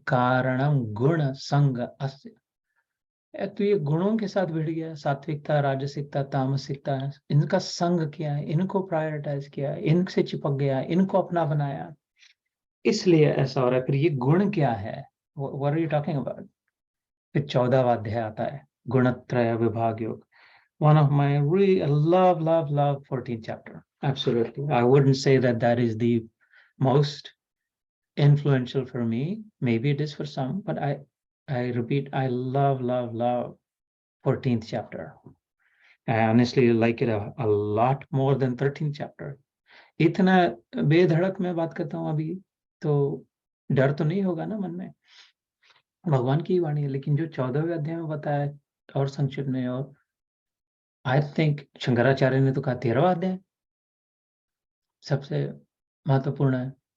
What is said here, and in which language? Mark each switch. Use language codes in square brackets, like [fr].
[hi] कारणम गुण संग अस्य। तो ये गुणों के साथ भिड़ गया, सात्विकता, राजसिकता, तामसिकता, इनका संग किया है, इनको प्रायोरिटाइज किया, इनसे चिपक गया, इनको अपना बनाया, इसलिए ऐसा हो रहा है। फिर ये गुण क्या है, [en] What are you talking about? [hi] फिर 14वां अध्याय आता है, गुणत्रय विभाग योग। [en] One of my really love 14th chapter. Absolutely, I wouldn't say that is the most influential for me. Maybe it is for some, but I repeat, I love 14th chapter. I honestly like it a lot more than 13th chapter. [hi] इतना बेधड़क में बात करता हूँ अभी, तो डर तो नहीं होगा ना मन में, भगवान की वाणी है। लेकिन जो 14वें अध्याय में बताया और संक्षिप्त में, और आई थिंक शंकराचार्य ने तो कहा 13वां अध्याय सबसे महत्वपूर्ण है।